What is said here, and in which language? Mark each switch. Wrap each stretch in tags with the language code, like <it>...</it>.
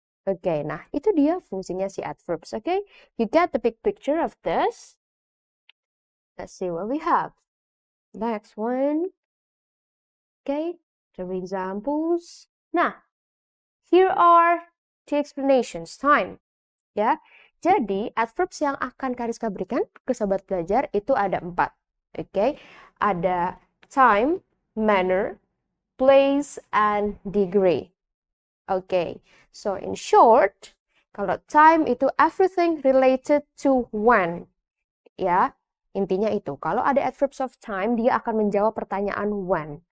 <id>Oke, nah itu dia fungsinya si adverbs.</id> <en>Okay, you get the big picture of this. Let's see what we have. Next one. Okay, the examples. Nah, here are the explanations. Time. Ya,</en> <id>Jadi, adverbs yang akan Kariska berikan ke sobat belajar itu ada 4. Oke, ada time, manner, place, and degree.</id> <en>Oke, so in short,</en> <id>kalau time itu</id> <en>everything related to when.</en> <id>Ya, intinya itu. Kalau ada adverbs of time, dia akan menjawab pertanyaan when.</id>